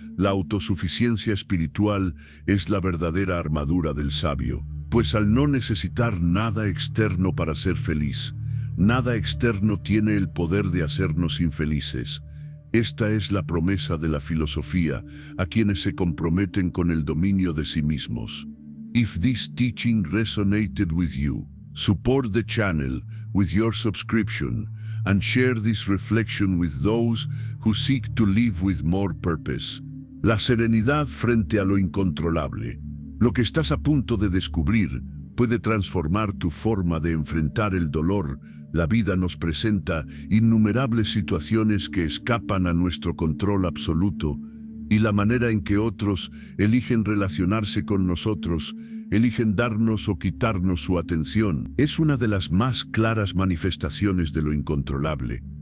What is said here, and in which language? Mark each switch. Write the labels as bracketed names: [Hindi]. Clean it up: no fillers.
[Spanish] La autosuficiencia espiritual es la verdadera armadura del sabio, pues al no necesitar nada externo para ser feliz, nada externo tiene el poder de hacernos infelices. Esta es la promesa de la filosofía a quienes se comprometen con el dominio de sí mismos. [English] If this teaching resonated with you, support the channel with your subscription and share this reflection with those who seek to live with more purpose. [Spanish] La serenidad frente a lo incontrolable. Lo que estás a punto de descubrir puede transformar tu forma de enfrentar el dolor. La vida nos presenta innumerables situaciones que escapan a nuestro control absoluto, y la manera en que otros eligen relacionarse con nosotros, eligen darnos o quitarnos su atención, es una de las más claras manifestaciones de lo incontrolable.